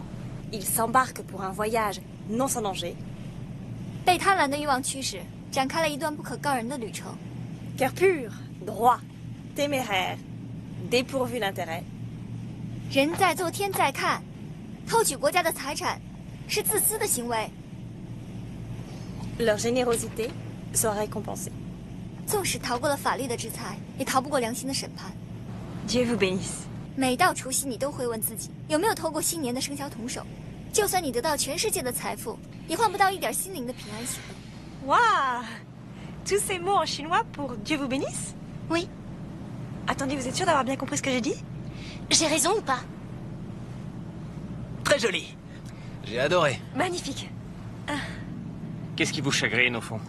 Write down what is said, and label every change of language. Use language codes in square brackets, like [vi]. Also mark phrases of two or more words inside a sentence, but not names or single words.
[fr] Ils s'embarquent pour un voyage non sans danger. Cœur pur, droit, téméraire, dépourvu d'intérêt. Leur générosité sera récompensée. Dieu vous bénisse. [zh] 每到除夕，你都会问自己有没有偷过新年的生肖童手。就算你得到全世界的财富，也换不到一点心灵的平安喜乐。 [fr] Waouh! Tous ces mots en chinois pour Dieu vous bénisse? Oui. Attendez, vous êtes sûr d'avoir bien compris ce que j'ai dit? J'ai raison ou pas? Très joli. J'ai adoré. Magnifique. Qu'est-ce qui vous chagrine, au fond?